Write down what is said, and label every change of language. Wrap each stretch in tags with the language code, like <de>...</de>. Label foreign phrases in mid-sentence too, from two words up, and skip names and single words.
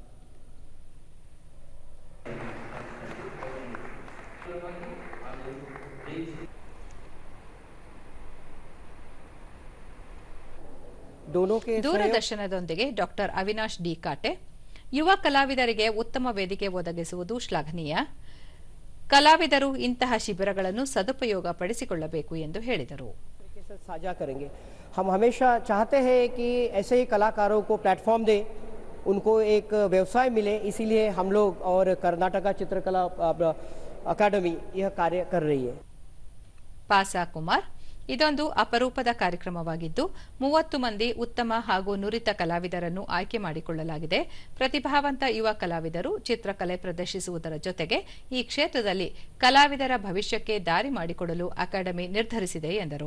<kn>ದೂರದರ್ಶನದೊಂದಿಗೆ ಡಾ ಅವಿನಾಶ್ ಡಿ ಕಾಟೆ, ಯುವ ಕಲಾವಿದರಿಗೆ ಉತ್ತಮ ವೇದಿಕೆ ಒದಗಿಸುವುದು ಶ್ಲಾಘನೀಯ. ಕಲಾವಿದರು ಇಂತಹ ಶಿಬಿರಗಳನ್ನು ಸದುಪಯೋಗ ಪಡಿಸಿಕೊಳ್ಳಬೇಕು ಎಂದು ಹೇಳಿದರು.</kn> <hi>साझा करेंगे। हम हमेशा चाहते हैं कि ऐसे ही कलाकारों को प्लेटफॉर्म दे, उनको एक व्यवसाय मिले, इसीलिए हम लोग और कर्नाटका चित्रकला अकादमी यह कार्य कर रही है.</hi> <kn>ಪಾಸಾ ಕುಮಾರ್, ಇದೊಂದು ಅಪರೂಪದ ಕಾರ್ಯಕ್ರಮವಾಗಿದ್ದು 30 ಮಂದಿ ಉತ್ತಮ ಹಾಗೂ ನುರಿತ ಕಲಾವಿದರನ್ನು ಆಯ್ಕೆ ಮಾಡಿಕೊಳ್ಳಲಾಗಿದೆ. ಪ್ರತಿಭಾವಂತ ಯುವ ಕಲಾವಿದರು ಚಿತ್ರಕಲೆ ಪ್ರದರ್ಶಿಸುವುದರ ಜೊತೆಗೆ ಈ ಕ್ಷೇತ್ರದಲ್ಲಿ ಕಲಾವಿದರ ಭವಿಷ್ಯಕ್ಕೆ ದಾರಿ ಮಾಡಿಕೊಡಲು ಅಕಾಡೆಮಿ ನಿರ್ಧರಿಸಿದೆ ಎಂದರು.</kn>